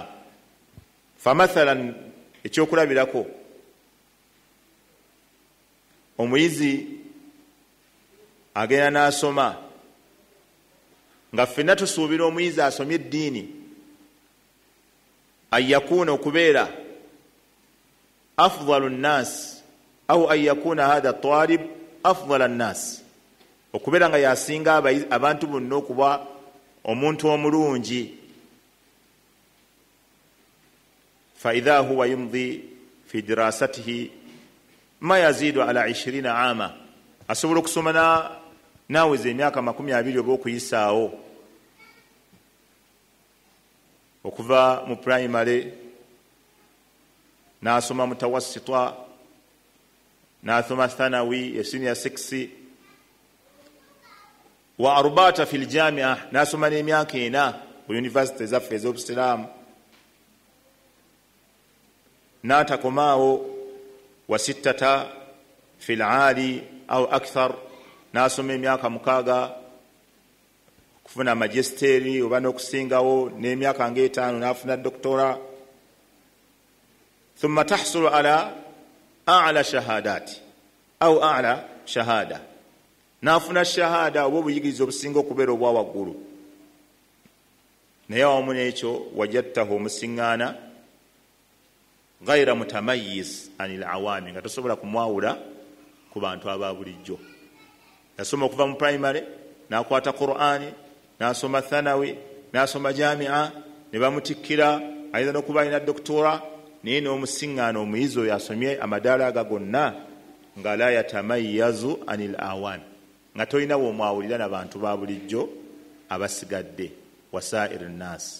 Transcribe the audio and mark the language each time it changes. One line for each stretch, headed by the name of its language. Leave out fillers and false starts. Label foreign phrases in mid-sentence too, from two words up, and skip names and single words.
Ganda: Famathalan, ekyokulabirako, omuyizi agenda n'asoma, nga ffenna tusuubira omuyizi asomye eddiini
Arabic: أن يكون
Ganda: okubeera
Arabic: أفضل الناس أو أن يكون هذا الطالب أفضل الناس,
Ganda: okubeera nga yasinga abantu bonna okuba omuntu omulungi.
Arabic: فإذا هو يمضي في دراسته ما يزيد على 20 عاما,
Ganda: asobola okusoma naweza emyaka 20 oba okuyisaawo, okuva mu primary n'asoma mutawassita, n'asoma thanawi senior 6,
Arabic: وأربعة في الجامعة,
Ganda: n'asoma n'emyaka 4 ku university zaffe ez'obusiraamu, n'atakomaawo
Arabic: وستة في العالي أو أكثر,
Ganda: n'asoma emyaka 6 kufuna magisteri oba n'okusingawo, n'emyaka 5 n'afuna doktora,
Arabic: ثم تحصل على أعلى شهادة أو أعلى شهادة,
Ganda: n'afuna shahada oba obuyigiriza obusinga okubeera obwa waggulu. Naye awamu n'ekyo wajadtahu omusiŋŋaana
Arabic: غير متميز عن العوام,
Ganda: nga tosobola kumwawula ku bantu aba bulijjo. Yasoma okuva mu primary, n'akwata Qur'ani, n'asoma thanawi, n'asoma jamia, ne bamutikkira, ayinza n'okuba alina doktora, naye n'omusiŋŋaana omuyizi oyo asomye amadaala aga gonna nga
Arabic: لا يتميز عن العوام,
Ganda: nga tolina w'omwawulira n'abantu ba bulijjo abasigadde,
Arabic: وسائر الناس.